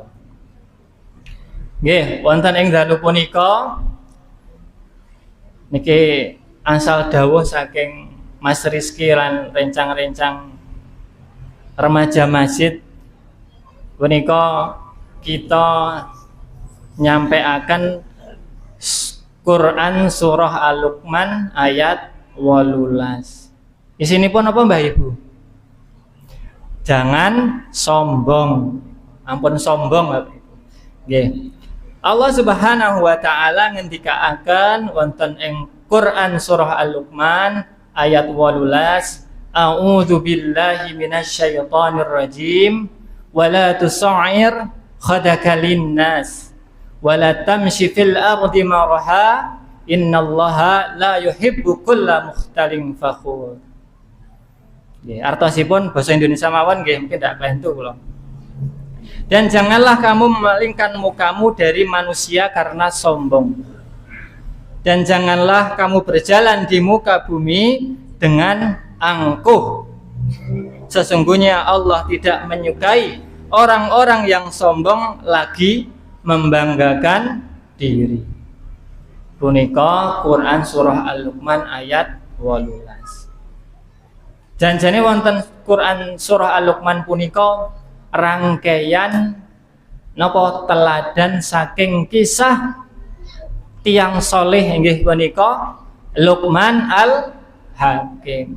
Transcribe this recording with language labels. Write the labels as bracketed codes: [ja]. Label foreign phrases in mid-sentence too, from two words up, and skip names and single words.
[jv] Nggih, wonten ing dalu punika niki asal dawuh saking Mas Rizky lan rencang-rencang remaja masjid punika kita nyampeaken Quran surah Al-Luqman ayat 18. Isinipun apa Mbah Ibu? [id] Jangan sombong. [jv] Ampun sombong Bapak Ibu. Nggih. Allah [ar] سبحانه وتعالى [jv] ngendikaaken wonten ing Quran surah Al-Luqman ayat 18, [ar] أعوذ بالله من الشيطان الرجيم ولا تصعر خدك للناس ولا تمش في الأرض مرحا إن الله لا يحب كل مختال فخور. [jv] Nggih, artosipun basa Indonesia mawon nggih mungkin ndak bantu kula. [id] Dan janganlah kamu memalingkan mukamu dari manusia karena sombong. Dan janganlah kamu berjalan di muka bumi dengan angkuh. Sesungguhnya Allah tidak menyukai orang-orang yang sombong lagi membanggakan diri. [jv] Punika Quran surah Al-Luqman ayat 18. Janjane wonten Quran surah Al-Luqman punika rangkaian napa teladan saking kisah tiang soleh inggih punika Luqman Al-Hakim.